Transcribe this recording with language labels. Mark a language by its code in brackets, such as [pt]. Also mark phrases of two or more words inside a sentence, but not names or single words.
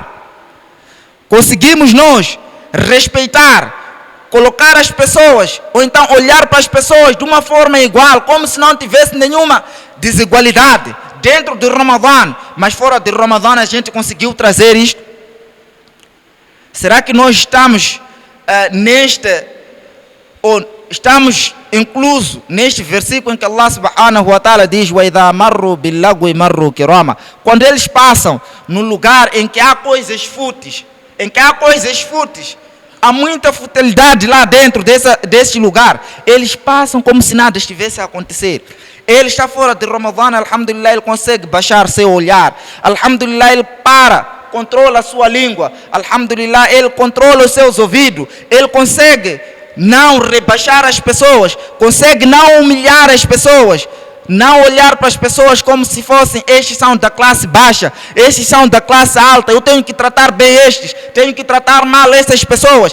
[pt] Conseguimos nós respeitar, colocar as pessoas, ou então olhar para as pessoas de uma forma igual, como se não tivesse nenhuma desigualdade dentro do Ramadã, mas fora de Ramadã a gente conseguiu trazer isto? Será que nós estamos estamos inclusos neste versículo em que Allah [ar] سبحانه وتعالى [pt] diz [ar] وَإِذَا مَرُّوا بِاللَّغْوِ مَرُّوا كِرَامًا, [pt] quando eles passam no lugar em que há coisas fúteis, há muita futilidade lá dentro desse lugar, eles passam como se nada estivesse a acontecer. Ele está fora de Ramadã, alhamdulillah, ele consegue baixar seu olhar, alhamdulillah, ele controla a sua língua, alhamdulillah, ele controla os seus ouvidos, ele consegue não rebaixar as pessoas, consegue não humilhar as pessoas, não olhar para as pessoas como se fossem, estes são da classe baixa, estes são da classe alta, eu tenho que tratar bem estes, tenho que tratar mal essas pessoas.